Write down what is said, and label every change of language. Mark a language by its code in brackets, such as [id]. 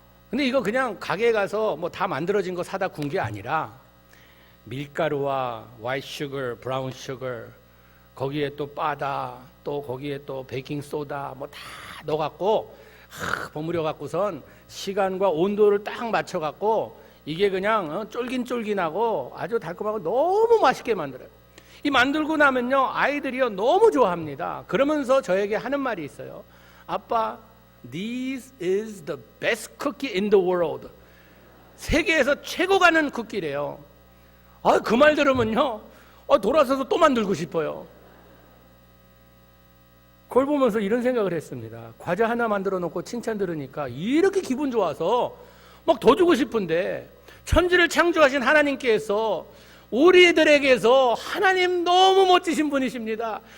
[ko] 근데 이거 그냥 가게에 가서 뭐 다 만들어진 거 사다 구운 게 아니라 밀가루와 화이트 슈거, 브라운 슈거, 거기에 또 바다, 또 거기에 또 베이킹 소다 뭐 다 넣어갖고 버무려 갖고선 시간과 온도를 딱 맞춰 갖고 이게 그냥 쫄긴쫄긴하고 아주 달콤하고 너무 맛있게 만들어요. 이 만들고 나면요, 아이들이요 너무 좋아합니다. 그러면서 저에게 하는 말이 있어요. 아빠, [en] this is the best cookie in the world. [ko] 세계에서 최고 가는 쿠키래요. 그 말 들으면요, 돌아서서 또 만들고 싶어요. 그걸 보면서 이런 생각을 했습니다. 과자 하나 만들어 놓고 칭찬 들으니까 이렇게 기분 좋아서 막 더 주고 싶은데, 천지를 창조하신 하나님께서 우리들에게서, 하나님 너무 멋지신 분이십니다.